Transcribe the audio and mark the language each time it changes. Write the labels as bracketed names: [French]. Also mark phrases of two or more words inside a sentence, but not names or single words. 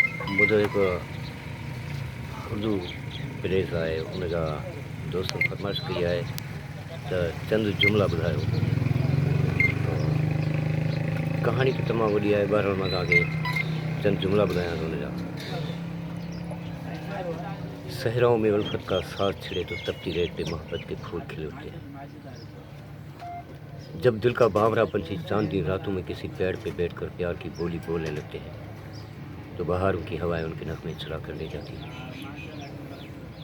[Sindhi] मुझे एक उर्दू प्रेस आहे उनजा दोस्त फरमाइश कई है तो चंद जुमला ॿुधायो। कहानी तो तमामु वॾी आहे, बहरहाल मां तव्हांखे चंद जुमला ॿुधायां थो उनजा। [Urdu] صحراؤں میں الفت کا ساتھ چھڑے تو تپتی ریت پہ محبت کے پھول کھلے اٹھتے ہیں. جب دل کا باورا پنچھی چاندنی راتوں میں کسی پیڑ پہ بیٹھ کر پیار کی بولی بولنے لگتے ہیں تو بہاروں کی ہوائیں ان کے نغمے چرا کر لے جاتی ہیں.